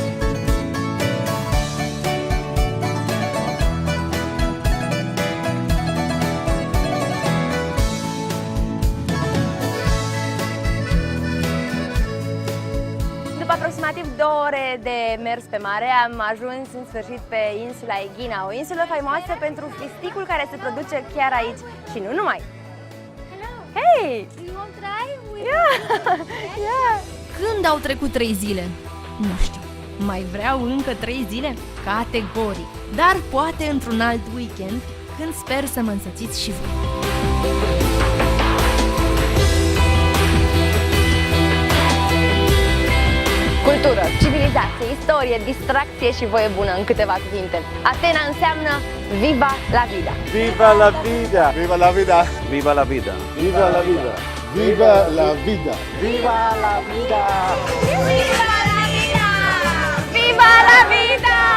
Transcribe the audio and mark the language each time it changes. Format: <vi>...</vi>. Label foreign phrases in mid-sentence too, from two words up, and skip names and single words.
<ro>După aproximativ 2 ore de mers pe mare, am ajuns în sfârșit pe insula Aegina, o insulă faimoasă pentru fisticul care se produce chiar aici și nu numai.</ro> <en>Hey! You want to try? Yeah.</en> <ro>Când au trecut 3 zile? Nu știu. Mai vreau încă 3 zile? Categoric. Dar poate într-un alt weekend, când sper să mă însățiți și voi. Cultură, civilizație, istorie, distracție și voie bună în câteva cuvinte. Atena înseamnă</ro> <es>Viva la vida! Viva la vida! Viva la vida! Viva la vida! Viva la vida! Viva la vida! Viva la vida! Viva la vida! Viva la vida!</es>